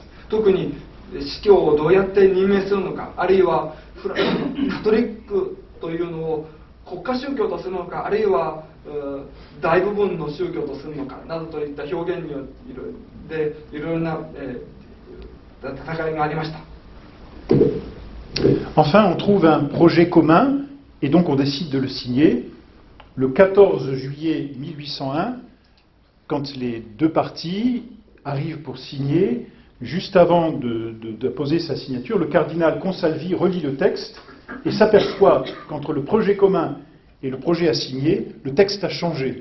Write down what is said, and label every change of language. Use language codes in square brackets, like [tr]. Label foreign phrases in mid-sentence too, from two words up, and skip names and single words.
[ja] 特に司教をどうやって任命するのかあるいはカトリックというのを国家宗教とするのかあるいは大部分の宗教とするのかなどといった表現によっていろいろな戦いがありました。 [fr] Enfin, on trouve un projet commun et donc on décide de le signer. Le 14 juillet 1801, quand les deux parties arrivent pour signer, juste avant de poser sa signature, le cardinal Consalvi relit le texte et s'aperçoit qu'entre le projet commun et le projet à signer, le texte a changé.